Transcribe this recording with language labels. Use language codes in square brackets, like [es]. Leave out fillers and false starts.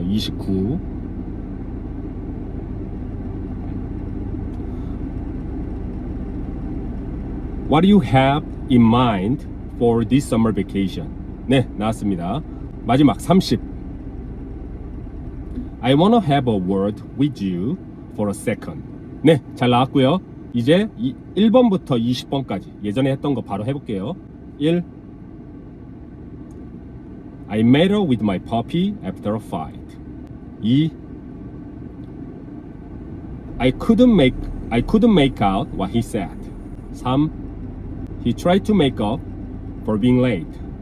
[en] 29 What do you have in mind for this summer vacation? [ko] 네, 나왔습니다. 마지막 [en] 30 I wanna have a word with you for a second. [ko] 네, 잘 나왔고요. 이제 1번부터 20번까지 예전에 했던 거 바로 해볼게요. [en] 1 I met her with my puppy after a fight. 2 I couldn't make out what he said. 3 He tried to make up for being late.